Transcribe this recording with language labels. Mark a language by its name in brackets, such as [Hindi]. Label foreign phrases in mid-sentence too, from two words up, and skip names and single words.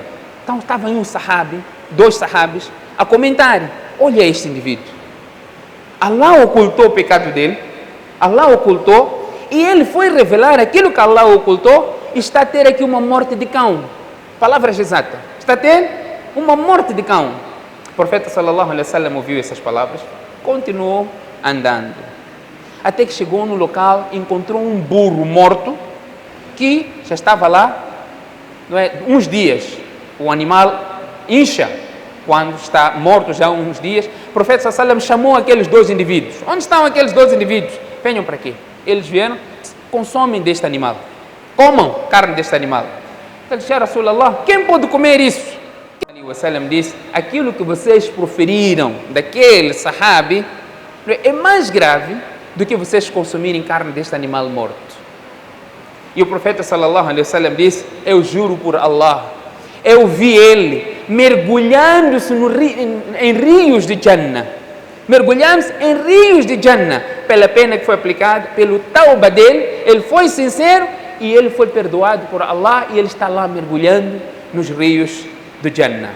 [Portuguese] Então estava aí um sahabi, 2 sahabis, a comentarem: olha este indivíduo, Allah ocultou o pecado dele, Allah ocultou, e ele foi revelar aquilo que Allah ocultou. Está a ter aqui uma morte de cão. Palavras exatas. Está a ter uma morte de cão. O profeta [Arabic] صلى الله عليه وسلم [Portuguese] ouviu essas palavras, continuou andando, até que chegou no local, encontrou um burro morto, que já estava lá, não é, uns dias. O animal incha quando está morto já há uns dias. O profeta [Arabic] صلى الله عليه وسلم [Portuguese] chamou aqueles 2 indivíduos. Onde estão aqueles 2 indivíduos? Venham para aqui. Eles vieram: consomem deste animal, comam carne deste animal. Ele disse: [Arabic] يا رسول الله, [Portuguese] quem pode comer isso? O Sallam disse: aquilo que vocês proferiram daquele sahabi é mais grave do que vocês consumirem carne deste animal morto. E o profeta [Arabic] صلى الله عليه وسلم [Portuguese] disse: eu juro por Allah, eu vi ele mergulhando-se em rios de Jannah, mergulhando-se em rios de Jannah, pela pena que foi aplicada, pelo tauba dele. Ele foi sincero e ele foi perdoado por Allah, e ele está lá mergulhando nos rios do Jannah.